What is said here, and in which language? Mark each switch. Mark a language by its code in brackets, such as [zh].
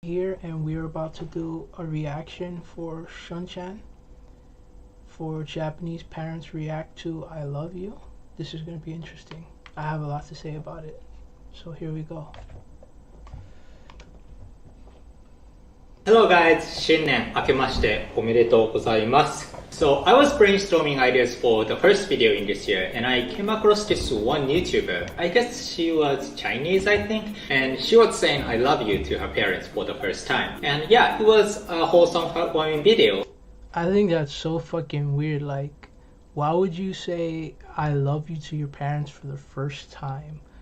[en] here, and we're about to do a reaction for SHUNchan, for Japanese parents react to I love you. This is going to be interesting. I have a lot to say about it, so here we go. Hello guys, [ja] 新年明けましておめでとうございます。 [en] So I was brainstorming ideas for the first video in this year and I came across this one YouTuber. I guess she was Chinese, I think, and she was saying I love you to her parents for the first time. And yeah, it was a wholesome heartwarming video. I think that's so fucking weird. Like, why would you say I love you to your parents for the first time?